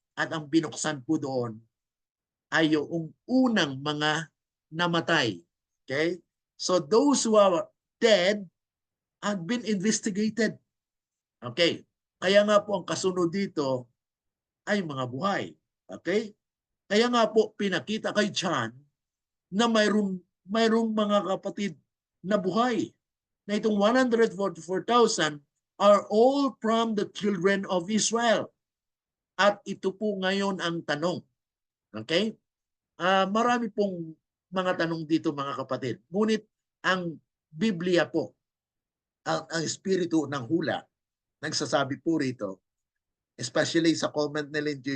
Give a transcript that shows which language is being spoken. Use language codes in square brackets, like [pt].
[tl] At ang binuksan po doon ay yung unang mga namatay. [en] Okay? So those who are dead have been investigated. Okay? [tl] Kaya nga po ang kasunod dito ay mga buhay. Okay? Kaya nga po pinakita kay John na mayroong mga kapatid na buhay. Na itong [en] 144,000 are all from the children of Israel. [tl] At ito po ngayon ang tanong. Okay? Marami pong mga tanong dito, mga kapatid. Ngunit ang Biblia po, ang espiritu ng hula, nagsasabi po rito, especially sa comment ni Lynn J.